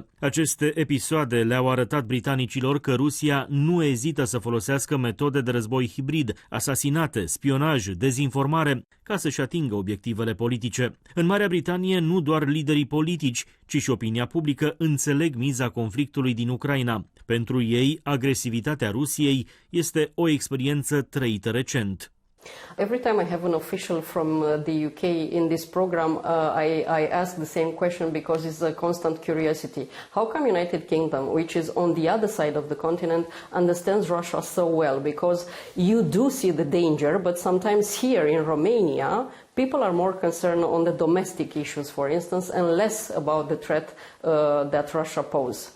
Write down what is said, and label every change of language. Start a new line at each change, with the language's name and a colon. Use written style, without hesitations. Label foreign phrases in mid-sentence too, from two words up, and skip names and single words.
Romanian: Aceste episoade le-au arătat britanicilor că Rusia nu ezită să folosească metode de război hibrid, asasinate, spionaj, dezinformare, ca să-și atingă obiectivele politice. În Marea Britanie, nu doar liderii politici, ci și opinia publică înțeleg miza conflictului din Ucraina. Pentru ei, agresivitatea Rusiei este o experiență trăită recent.
English: Every time I have an official from the UK in this program, I ask the same question because it's a constant curiosity. How come United Kingdom, which is on the other side of the continent, understands Russia so well? Because you do see the danger, but sometimes here in Romania, people are more concerned on the domestic issues, for instance, and less about the threat that Russia poses.